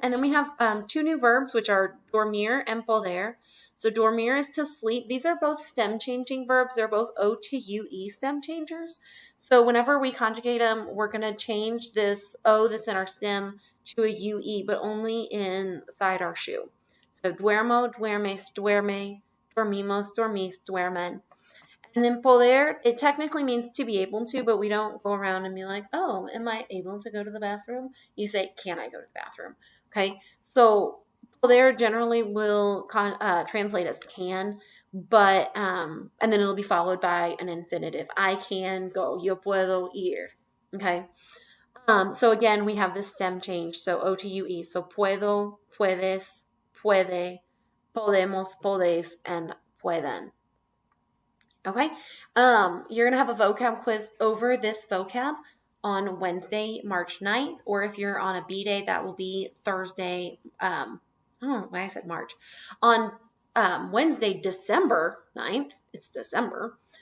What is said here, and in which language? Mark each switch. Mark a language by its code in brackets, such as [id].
[en] And then we have two new verbs, which are dormir and poder. So dormir is to sleep. These are both stem changing verbs. They're both O to UE stem changers. So whenever we conjugate them, we're going to change this O that's in our stem to a UE, but only inside our shoe. [es] So duermo, duermes, duerme, dormimos, dormís, duermen. [en] And then poder, it technically means to be able to, but we don't go around and be like, oh, am I able to go to the bathroom? You say, can I go to the bathroom? Okay, so poder generally will translate as can, but, and then it'll be followed by an infinitive. I can go, [es] yo puedo ir, [en] okay? [es] So again, we have this stem change, so O to UE, so puedo, puedes, puede, podemos, podes, and pueden. [en] Okay, you're going to have a vocab quiz over this vocab on Wednesday, March 9th, or if you're on a B day, that will be Thursday, I don't know why I said March, on Wednesday, December 9th, it's December.